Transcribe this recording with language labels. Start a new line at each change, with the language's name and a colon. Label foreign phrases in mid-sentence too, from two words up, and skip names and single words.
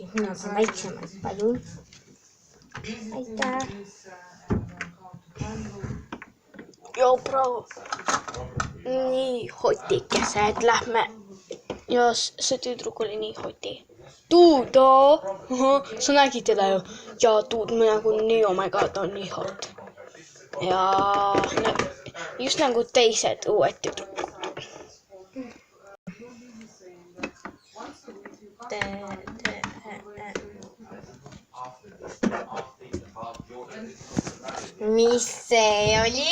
Estonian: Mina tahan väiksemat. Palun. Aitäh. Joo, bro. Nii hotikesed. Lähme. Ja see tüdruk oli nii hoti. Tuuda. Sa nägid teda ju. Ja tuud nagu nii,
English: oh my god,
Estonian: on nii hot. Ja just nagu teised uued tüdrukud. Mis see oli?